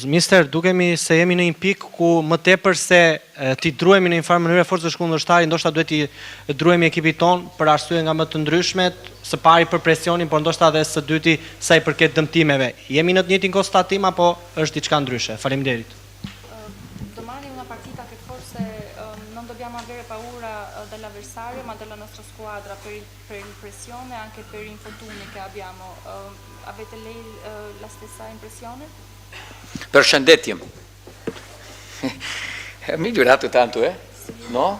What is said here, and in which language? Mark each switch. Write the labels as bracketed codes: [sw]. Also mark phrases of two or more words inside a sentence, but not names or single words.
[sq] Mister, dukemi se jemi në një pikë ku më tepër se ti druhemi në një farë mënyrë forcës kundërshtari, ndoshta duhet ti druhemi ekipit ton për arsye nga më të ndryshmet, së pari për presionin, por ndoshta edhe së dyti sa i përket dëmtimeve. Jemi në të njëjtin konstatim apo është diçka ndryshe? Faleminderit. [it] Domani è una partita che forse non dobbiamo avere paura dell'avversario, ma della nostra squadra per l'impressione e anche per gli infortuni che abbiamo. Avete lei la stessa impressione? Përshëndetje. È migliorato tanto, No?